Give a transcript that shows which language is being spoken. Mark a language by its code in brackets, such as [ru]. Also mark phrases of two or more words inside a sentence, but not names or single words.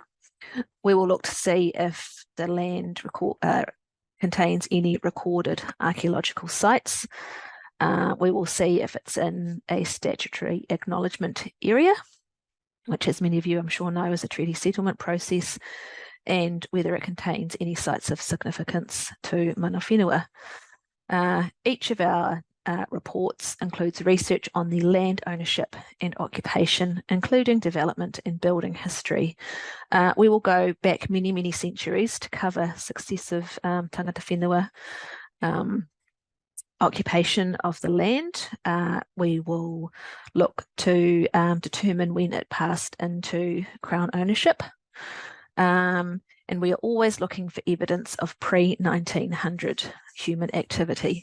[en] We will look to see if the land contains any recorded archaeological sites. We will see if it's in a statutory acknowledgement area, which as many of you I'm sure know is a treaty settlement process, and whether it contains any sites of significance to [mi] mana whenua. [en] Each of our reports includes research on the land ownership and occupation, including development and building history. We will go back many, many centuries to cover successive [mi] tangata whenua [en] occupation of the land. We will look to determine when it passed into Crown ownership. And we are always looking for evidence of pre-1900 human activity.